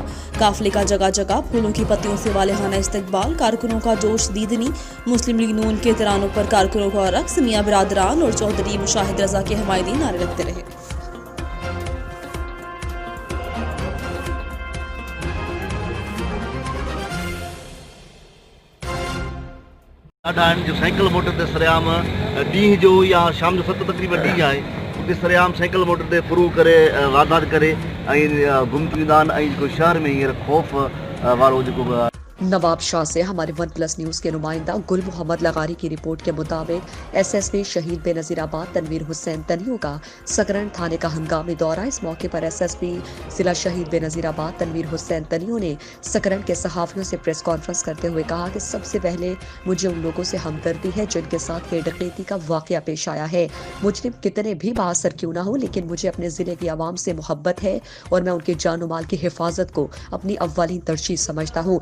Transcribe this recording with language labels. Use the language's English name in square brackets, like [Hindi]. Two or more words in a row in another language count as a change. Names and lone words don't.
[Urdu] قافلے کا جگہ جگہ پھولوں کی پتیوں سے والہانہ استقبال، کارکنوں کا جوش دیدنی، مسلم لیگ نون کے ترانوں پر کارکنوں کا رقص، میاں برادران اور چوہدری مشاہد رضا کے حمایتی نعرے لگتے رہے. [Sindhi] जो साइकिल मोटर ते सरेआम ॾींहं जो या शाम जो 7 तक़रीबन ॾींहुं आहे उते सरेआम साइकिल मोटर ते फुरू करे वारदात करे ऐं गुम थी वेंदा आहिनि ऐं जेको शहर में हींअर ख़ौफ़ वारो जेको [Urdu] نواب شاہ سے ہمارے ون پلس نیوز کے نمائندہ گل محمد لغاری کی رپورٹ کے مطابق ایس ایس پی شہید بینظیر آباد تنویر حسین تنیو کا سکرن تھانے کا ہنگامی دورہ. اس موقع پر ایس ایس پی ضلع شہید بینظیر آباد تنویر حسین تنیو نے سکرن کے صحافیوں سے [English] press conference [Urdu] کرتے ہوئے کہا کہ سب سے پہلے مجھے ان لوگوں سے ہمدردی ہے جن کے ساتھ یہ ڈکیتی کا واقعہ پیش آیا ہے. مجرم کتنے بھی بااثر کیوں نہ ہو، لیکن مجھے اپنے ضلعے کی عوام سے محبت ہے اور میں ان کے جان اور مال کی حفاظت کو اپنی اولین ترجیح سمجھتا ہوں.